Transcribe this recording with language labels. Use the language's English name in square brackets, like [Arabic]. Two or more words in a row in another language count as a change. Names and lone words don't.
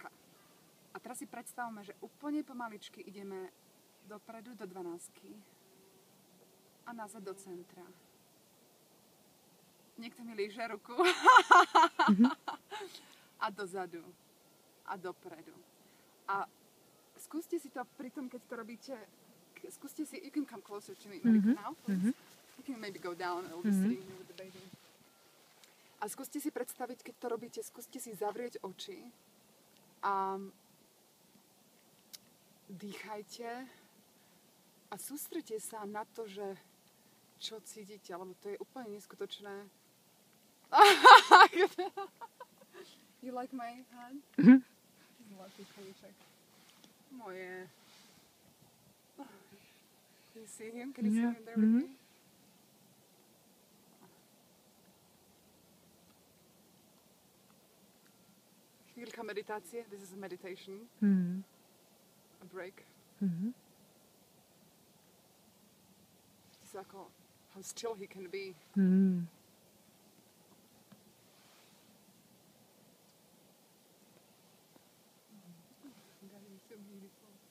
[Slovak] A teraz si predstavme, že úplne pomaličky ideme dopredu do 12 a nazad do centra. Niekto mi líže ruku. A dozadu. A dopredu. A skúste si to pri tom, keď to robíte, skúste si, [English] you can come closer to me, Mariko, now, please. You can maybe go down, I'll be sitting here with the baby. [Slovak] A skúste si predstaviť, keď to robíte, skúste si zavrieť oči a dýchajte a sústrete sa na to, že čo cítite, lebo to je úplne neskutočné. [English] You like my hand? Moje. Can you see him? Can you see him there with me? [Slovak] Chvíľka meditácie. [English] This is a meditation. A break. Ako, how still he can be. That is so beautiful.